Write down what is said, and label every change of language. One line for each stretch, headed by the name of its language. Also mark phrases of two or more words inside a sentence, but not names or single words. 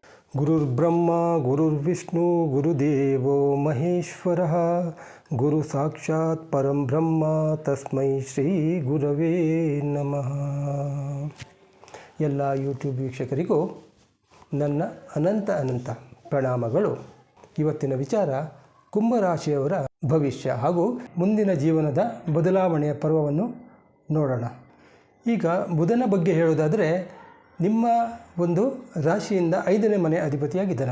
Sanskrit: ಗುರುರ್ಬ್ರಹ್ಮ ಗುರುರ್ವಿಷ್ಣು ಗುರುದೇವೋ ಮಹೇಶ್ವರಃ ಗುರು ಸಾಕ್ಷಾತ್ ಪರಂ ಬ್ರಹ್ಮ ತಸ್ಮೈ ಶ್ರೀ ಗುರವೇ ನಮಃ.
Kannada: ಎಲ್ಲ ಯೂಟ್ಯೂಬ್ ವೀಕ್ಷಕರಿಗೂ ನನ್ನ ಅನಂತ ಪ್ರಣಾಮಗಳು. ಇವತ್ತಿನ ವಿಚಾರ ಕುಂಭರಾಶಿಯವರ ಭವಿಷ್ಯ ಹಾಗೂ ಮುಂದಿನ ಜೀವನದ ಬದಲಾವಣೆಯ ಪರ್ವವನ್ನು ನೋಡೋಣ. ಈಗ ಬುಧನ ಬಗ್ಗೆ ಹೇಳೋದಾದರೆ, ನಿಮ್ಮ ಒಂದು ರಾಶಿಯಿಂದ 5ನೇ ಮನೆ ಅಧಿಪತಿಯಾಗಿದ್ದಾನೆ.